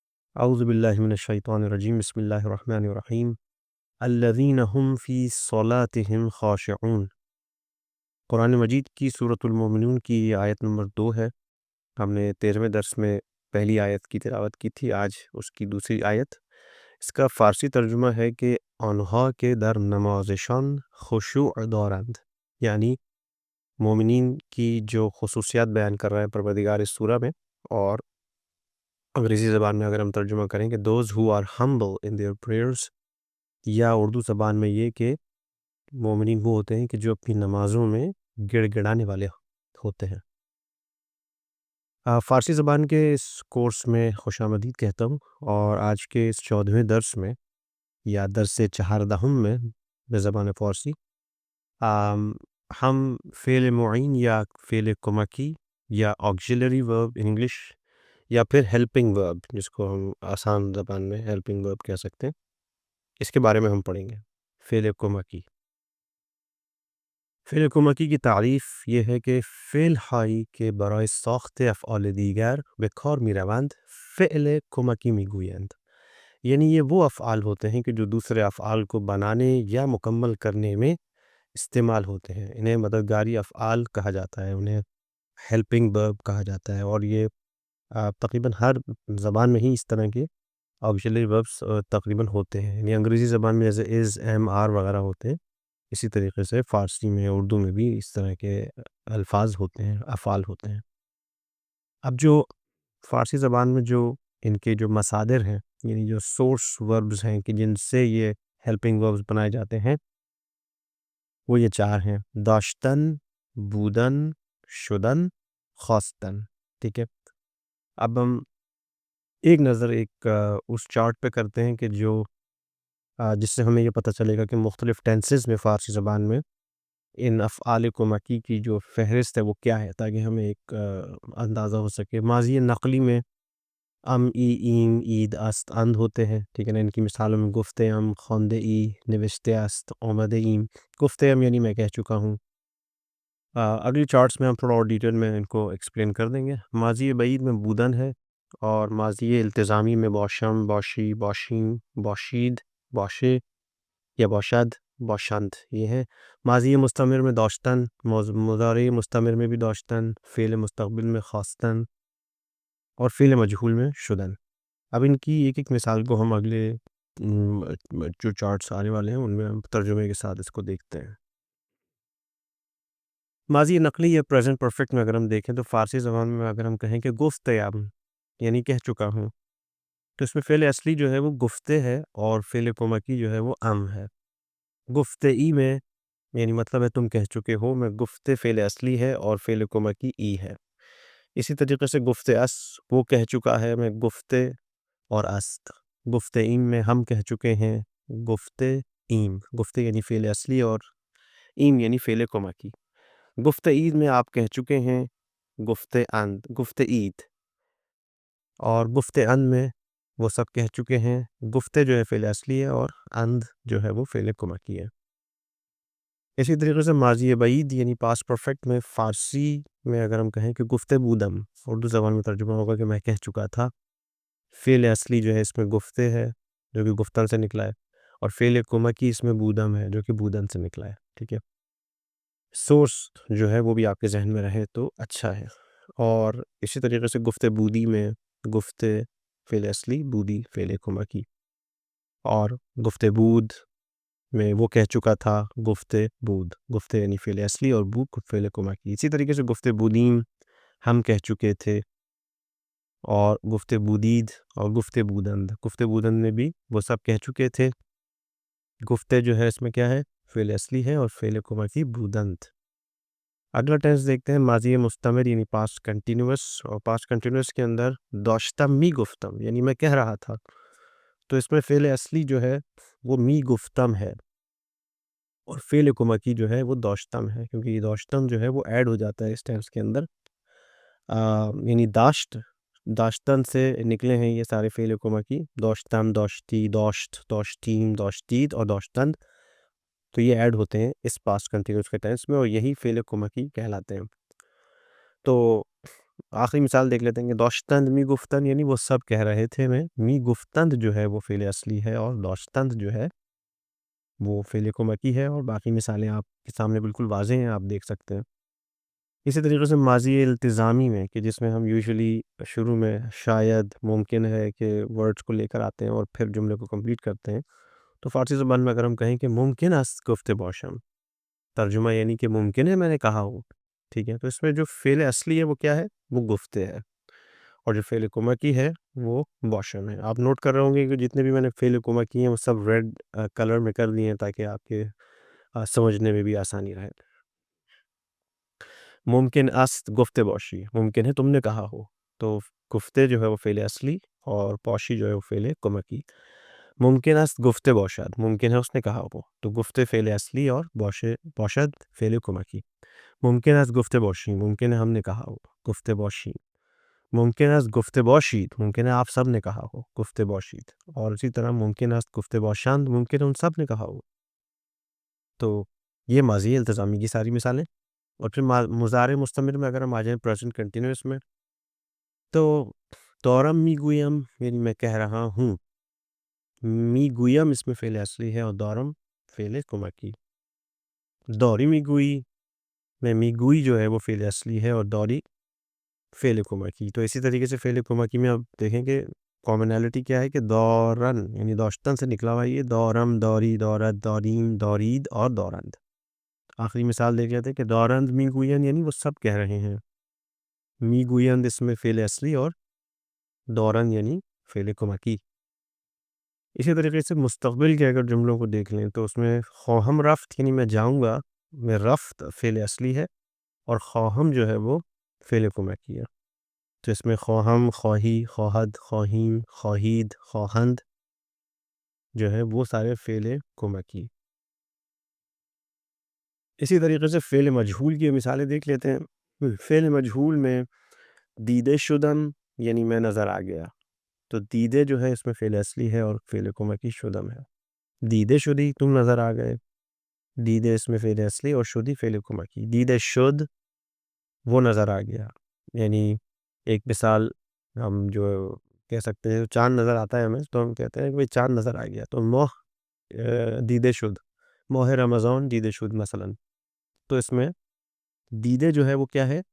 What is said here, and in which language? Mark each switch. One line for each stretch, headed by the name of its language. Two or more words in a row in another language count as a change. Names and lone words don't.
Arabic: اعوذ باللہ من الشیطان الرجیم بسم اللہ الرحمن الرحیم الذین هم فی صلاتهم خاشعون۔
Urdu: قرآن مجید کی سورۃ المومنون کی آیت نمبر 2 ہے۔ ہم نے 13ویں درس میں پہلی آیت کی تلاوت کی تھی، آج اس کی دوسری آیت۔ اس کا فارسی ترجمہ ہے کہ
Persian: آنها کے در نمازشان خشوع دارند،
Urdu: یعنی مومنین کی جو خصوصیات بیان کر رہا ہے پروردگار اس سورہ میں۔ اور انگریزی زبان میں اگر ہم ترجمہ کریں کہ
English: those who are humble in their prayers,
Urdu: یا اردو زبان میں یہ کہ مومنین وہ ہوتے ہیں کہ جو اپنی نمازوں میں گڑ گڑانے والے ہوتے ہیں۔ فارسی زبان کے اس کورس میں خوش آمدید کہتا ہوں، اور آج کے اس 14ویں درس میں یا درس 14 میں بزبان فارسی ہم فعل معین یا فعل کمکی یا
English: auxiliary verb in English,
Urdu: یا پھر
English: helping verb
Urdu: جس کو ہم آسان زبان میں
English: helping verb
Urdu: کہہ سکتے ہیں، اس کے بارے میں ہم پڑھیں گے۔ فعل کمکی، فعل کمکی کی تعریف یہ ہے کہ
Persian: فعل ہایی که برای ساخت افعال دیگر به کار می‌روند فعل کمکی می‌گویند،
Urdu: یعنی یہ وہ افعال ہوتے ہیں کہ جو دوسرے افعال کو بنانے یا مکمل کرنے میں استعمال ہوتے ہیں، انہیں مددگاری افعال کہا جاتا ہے، انہیں
English: helping verb
Urdu: کہا جاتا ہے۔ اور یہ تقریباً ہر زبان میں ہی اس طرح کے
English: auxiliary verbs
Urdu: تقریباً ہوتے ہیں، یعنی انگریزی زبان میں جیسے از، ایم، آر وغیرہ ہوتے ہیں، اسی طریقے سے فارسی میں، اردو میں بھی اس طرح کے الفاظ ہوتے ہیں، افعال ہوتے ہیں۔ اب جو فارسی زبان میں جو ان کے جو مصادر ہیں، یعنی جو
English: source verbs
Urdu: ہیں کہ جن سے یہ
English: helping verbs
Urdu: بنائے جاتے ہیں، وہ یہ 4 ہیں:
Persian: داشتن، بودن، شدن، خواستن۔
Urdu: ٹھیک ہے، اب ہم ایک نظر اس چارٹ پہ کرتے ہیں کہ جو جس سے ہمیں یہ پتہ چلے گا کہ مختلف ٹینسز میں فارسی زبان میں ان افعال کمکی کی جو فہرست ہے وہ کیا ہے، تاکہ ہمیں ایک اندازہ ہو سکے۔ ماضی نقلی میں ام، ای، ایم، اید، است، اند ہوتے ہیں، ٹھیک ہے نا۔ ان کی مثالوں میں
Persian: گفت ام، خواند ای، نوشته است، آمده ایم۔ گفت ام
Urdu: یعنی میں کہہ چکا ہوں۔ اگلی چارٹس میں ہم تھوڑا اور ڈیٹیل میں ان کو ایکسپلین کر دیں گے۔ ماضی بعید میں بودن ہے، اور ماضی التزامی میں
Persian: باشم، باشی، باشیم، باشید، باشے یا باشد، باشند
Urdu: یہ ہیں۔ ماضی مستمر میں داشتن، مضارع مستمر میں بھی داشتن، فعل مستقبل میں خواستن، اور فعل مجہول میں شدن۔ اب ان کی ایک ایک مثال کو ہم اگلے جو چارٹس آنے والے ہیں ان میں ہم ترجمے کے ساتھ اس کو دیکھتے ہیں۔ ماضی نقلی یا
English: present perfect
Urdu: میں اگر ہم دیکھیں تو فارسی زبان میں اگر ہم کہیں کہ
Persian: گفت ام،
Urdu: یعنی کہہ چکا ہوں، تو اس میں فعل اصلی جو ہے وہ گفتے ہے، اور فعل کمکی جو ہے وہ ام ہے۔
Persian: گفت ای
Urdu: میں یعنی مطلب ہے تم کہہ چکے ہو، میں گفتے فعل اصلی ہے اور فعل کمکی ای ہے۔ اسی طریقے سے
Persian: گفت اس،
Urdu: وہ کہہ چکا ہے، میں گفتے اور است۔
Persian: گفت ایم
Urdu: میں ہم کہہ چکے ہیں،
Persian: گفتے ایم،
Urdu: گفتے یعنی فعل اصلی اور ایم یعنی فعل کمکی۔
Persian: گفت عید
Urdu: میں آپ کہہ چکے ہیں،
Persian: گفت اند، گفت عید،
Urdu: اور
Persian: گفت اند
Urdu: میں وہ سب کہہ چکے ہیں۔ گفت جو ہے فعل اصلی ہے اور اند جو ہے وہ فعل کمکی ہے۔ اسی طریقے سے ماضی بعید یعنی
English: past perfect
Urdu: میں فارسی میں اگر ہم کہیں کہ
Persian: گفت بودم،
Urdu: اردو زبان میں ترجمہ ہوگا کہ میں کہہ چکا تھا۔ فعل اصلی جو ہے اس میں گفتے ہے جو کہ گفتن سے نکلا ہے، اور فعل کمکی اس میں بودم ہے جو کہ بودن سے نکلا ہے۔ ٹھیک ہے، سورس جو ہے وہ بھی آپ کے ذہن میں رہے تو اچھا ہے۔ اور اسی طریقے سے
Persian: گفت بودی
Urdu: میں گفت فعل اصلی، بودی فعل کمکی، اور
Persian: گفت بود
Urdu: میں وہ کہہ چکا تھا،
Persian: گفت بود،
Urdu: گفت یعنی فعل اصلی اور بود فعل کمکی۔ اسی طریقے سے
Persian: گفت بودیم
Urdu: ہم کہہ چکے تھے، اور
Persian: گفت بودید
Urdu: اور
Persian: گفت بودند، گفت بودند
Urdu: میں بھی وہ سب کہہ چکے تھے۔ گفت جو ہے اس میں کیا ہے، فعل اصلی ہے اور فعل کمکی بودند۔ اگلا ٹینس دیکھتے ہیں، ماضی مستمر یعنی
English: past continuous,
Urdu: اور
English: past continuous
Urdu: کے اندر
Persian: داشتم می گفتم
Urdu: یعنی میں کہہ رہا تھا، تو اس میں فعل اصلی جو ہے وہ
Persian: می گفتم
Urdu: ہے، اور فعل کمکی جو ہے وہ داشتم ہے، کیونکہ یہ داشتم جو ہے وہ ایڈ ہو جاتا ہے اس ٹینس کے اندر۔ یعنی داشتن سے نکلے ہیں یہ سارے فعل کمکی،
Persian: داشتم، داشتی، داشت، داشتیم، داشتید
Urdu: اور داشتند، تو یہ ایڈ ہوتے ہیں اس
English: past continuous
Urdu: کے ٹینس میں، اور یہی فعل کمکی کہلاتے ہیں۔ تو آخری مثال دیکھ لیتے ہیں کہ
Persian: داشتند می گفتن،
Urdu: یعنی وہ سب کہہ رہے تھے میں،
Persian: می گفتند
Urdu: جو ہے وہ فعل اصلی ہے اور داشتند جو ہے وہ فعل کمکی ہے، اور باقی مثالیں آپ کے سامنے بالکل واضح ہیں، آپ دیکھ سکتے ہیں۔ اسی طریقے سے ماضی التزامی میں، کہ جس میں ہم یوزولی شروع میں شاید، ممکن ہے کہ ورڈز کو لے کر آتے ہیں اور پھر جملے کو کمپلیٹ کرتے ہیں، تو فارسی زبان میں اگر ہم کہیں کہ
Persian: ممکن است گفت باشم،
Urdu: ترجمہ یعنی کہ ممکن ہے میں نے کہا ہوں، ٹھیک ہے، تو اس میں جو فعل اصلی ہے وہ کیا ہے؟ وہ گفتے ہے، اور جو فعل کمکی ہے وہ باشم ہے۔ آپ نوٹ کر رہے ہوں گے کہ جتنے بھی میں نے فعل کمکی ہیں وہ سب ریڈ کلر میں کر دیے ہیں تاکہ آپ کے سمجھنے میں بھی آسانی رہے۔
Persian: ممکن است گفت باشی،
Urdu: ممکن ہے تم نے کہا ہو، تو گفتے جو ہے وہ فعل اصلی اور باشی جو ہے وہ فعل کمکی۔
Persian: ممکن است گفت باشد،
Urdu: ممکن ہے اس نے کہا ہو، تو گفتے فعل اصلی اور باشد فعل کمکی۔
Persian: ممکن است گفت باشی،
Urdu: ممکن ہے ہم نے کہا ہو،
Persian: گفت باشی۔ ممکن است گفت باشید،
Urdu: ممکن ہے آپ سب نے کہا ہو،
Persian: گفت باشید۔
Urdu: اور اسی طرح
Persian: ممکن است گفت باشند،
Urdu: ممکن ہے ان سب نے کہا ہو۔ تو یہ ماضی التزامی کی ساری مثالیں۔ اور پھر مضارع مستمر میں اگر ہم آ جائیں
English: present continuous
Urdu: میں، تو
Persian: دورم می گویم
Urdu: یعنی میں کہہ رہا ہوں،
Persian: می گویم
Urdu: اس میں فعل اصلی ہے اور دورم فعل کمکی۔
Persian: دوری می گوئی
Urdu: میں
Persian: می گوئی
Urdu: جو ہے وہ فعل اصلی ہے اور دوری فعل کمکی۔ تو اسی طریقے سے فعل کمکی میں آپ دیکھیں کہ کامنالٹی کیا ہے کہ دورن یعنی داشتن سے نکلا ہوا، یہ
Persian: دورم، دوری، دورت، دوریم، دورید
Urdu: اور دورند۔ آخری مثال دیکھ لیتے ہیں کہ
Persian: دورند می گوین
Urdu: یعنی وہ سب کہہ رہے ہیں،
Persian: می گویند
Urdu: اس میں فعل اصلی اور دورند یعنی فعل کمکی۔ اسی طریقے سے مستقبل کے اگر جملوں کو دیکھ لیں تو اس میں
Persian: خواہم رفت
Urdu: یعنی میں جاؤں گا، میں رفت فعل اصلی ہے اور خواہم جو ہے وہ فعل کمکی ہے۔ تو اس میں
Persian: خواہم، خواہی، خواہد، خواہیم، خواہید، خواہند
Urdu: جو ہے وہ سارے فعل کمکی۔ اسی طریقے سے فعل مجہول کی مثالیں دیکھ لیتے ہیں۔ فعل مجہول میں
Persian: دیده شدم
Urdu: یعنی میں نظر آ گیا، تو دیده جو ہے اس میں فعل اصلی ہے اور فعل کمکی شدم ہے۔
Persian: دیده شدی،
Urdu: تم نظر آ گئے، دیده اس میں فعل اصلی اور شدی فعل کمکی۔
Persian: دیده شد،
Urdu: وہ نظر آ گیا، یعنی ایک مثال ہم جو کہہ سکتے ہیں، چاند نظر آتا ہے ہمیں تو ہم کہتے ہیں کہ چاند نظر آ گیا، تو
Persian: ماہ دیده شد، ماہ رمضان دیده شد
Urdu: مثلا۔ تو اس میں دیده جو ہے وہ کیا ہے؟